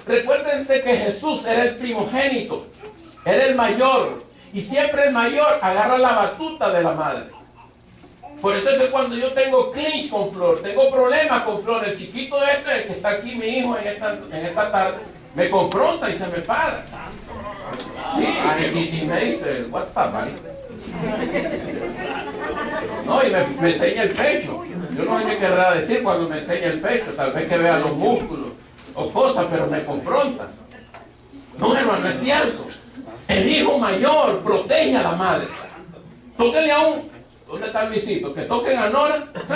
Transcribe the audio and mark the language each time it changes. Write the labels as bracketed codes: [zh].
[es] Recuérdense que Jesús era el primogénito, era el mayor, y siempre el mayor agarra la batuta de la madre. Por eso es que cuando yo tengo clinch con Flor, tengo problemas con Flor, el chiquito este, que está aquí, mi hijo, en esta tarde, me confronta y se me para. Sí, y me dice, [en] what's up, buddy? [es] No, y me enseña el pecho. Yo no sé qué querrá decir cuando me enseña el pecho, tal vez que vea los músculos o cosas, pero me confronta. No, hermano, es cierto. El hijo mayor protege a la madre. Tóquenle a un... ¿Dónde está Luisito? Que toquen a Nora.